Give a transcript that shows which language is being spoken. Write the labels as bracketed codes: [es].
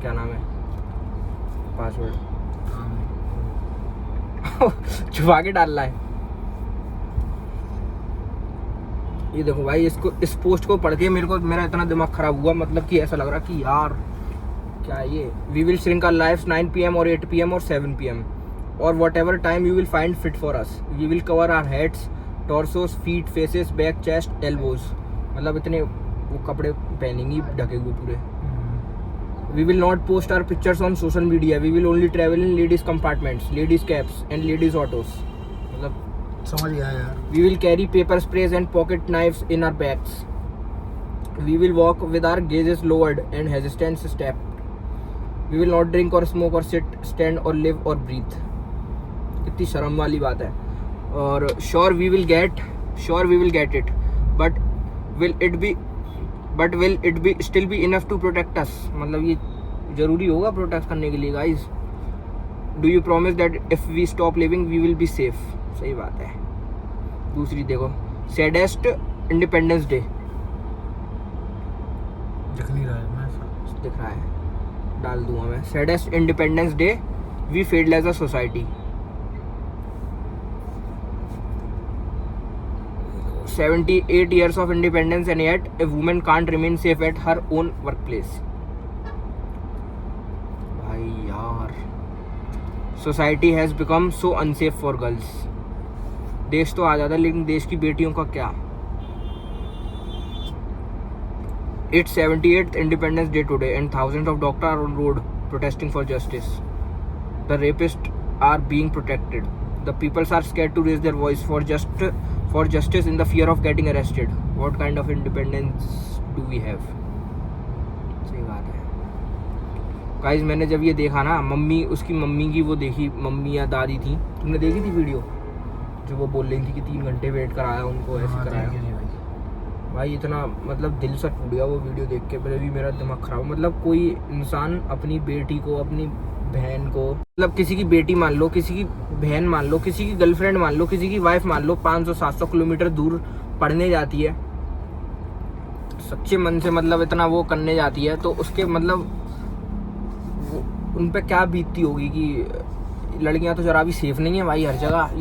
[hi] क्या नाम है, पासवर्ड छुपा के डालना है। ये देखो भाई, इस पोस्ट को पढ़ के मेरा इतना दिमाग खराब हुआ, मतलब कि ऐसा लग रहा कि यार क्या ये, [en] We will shrink our lives 9 PM और 8 PM और 7 PM or whatever time you will find fit for us. We will cover our heads, torsos, feet, faces, back, chest, elbows. [hi] मतलब इतने वो कपड़े पहनेंगी ढके हुए पूरे। [en] We will not post our pictures on social media. We will only travel in ladies compartments, ladies cabs and ladies autos. [hi] मतलब समझ गया यार। [en] We will carry paper sprays and pocket knives in our bags. We will walk with our gazes lowered and hesitant step. We will not drink or smoke or sit, stand or live or breathe. [hi] कितनी शर्म वाली बात है। [en] और sure we will get it, but will it be still be enough to protect us. [hi] मतलब ये ज़रूरी होगा प्रोटेक्ट करने के लिए guys. [en] Do you promise that if we stop living we will be safe. [hi] सही बात है। दूसरी देखो, [en] saddest independence day, [hi] दिख नहीं रहा है, मैं दिख रहा है, डाल दूंगा मैं। [en] Saddest independence day we failed as a society. 78 years of independence and yet a woman can't remain safe at her own workplace. [hi] भाई यार, [en] society has become so unsafe for girls. [hi] देश तो आ जाता है लेकिन देश की बेटियों का क्या? [en] It's 78th Independence Day today and thousands of doctors are on road protesting for justice. The rapists are being protected. The people are scared to raise their voice for justice in the fear of getting arrested. What kind of independence do we have? [hi] सही बात है guys. मैंने जब ये देखा ना, mummy, उसकी mummy की वो देखी, मम्मी या दादी थी, तुमने देखी थी वीडियो जो वो बोल रही थी कि 3 घंटे वेट कराया उनको, ऐसे कराया। भाई इतना मतलब दिल से टूट गया वो वीडियो देख के, पहले भी मेरा दिमाग खराब। मतलब कोई इंसान अपनी बेटी को, अपनी बहन को, मतलब किसी की बेटी मान लो, किसी की बहन मान लो, किसी की गर्लफ्रेंड मान लो, किसी की वाइफ मान लो, 500-700 किलोमीटर दूर पढ़ने जाती है, सच्चे मन से मतलब इतना वो करने जाती है, तो उसके मतलब उन पे क्या बीतती होगी कि लड़कियां तो जरा भी सेफ नहीं है भाई हर जगह।